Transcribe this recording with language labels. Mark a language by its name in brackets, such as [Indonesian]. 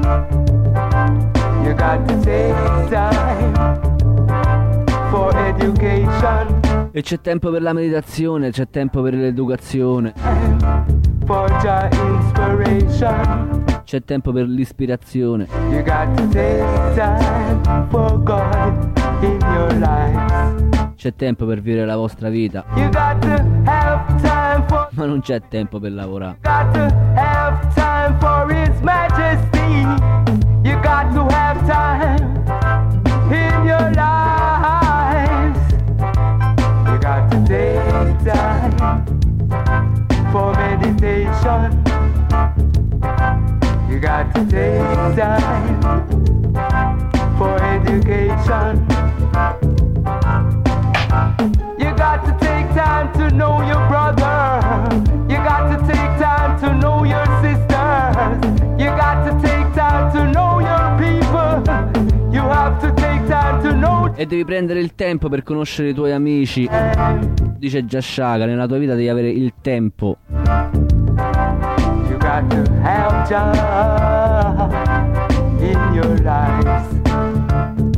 [English] You got to take time for education. [Italian] E c'è tempo per la meditazione, c'è tempo per l'educazione. [English] For your inspiration. [Italian] C'è tempo per l'ispirazione. [English] You got to take time for God in your life. [Italian] C'è tempo per vivere la vostra vita. [English] You got to have time for. [Italian] Ma non c'è tempo per lavorare. [English] You got to have time for His Majesty. You got to have time in your lives. You got to take time for meditation. You got to take time for education. You got to take time to know your brother. You got to take time to know your sisters. You got to take time to know your people. You have to take time to know. [Italian] E devi prendere il tempo per conoscere i tuoi amici. Dice Jashaka, nella tua vita devi avere il tempo. [English] You got to have time in your life.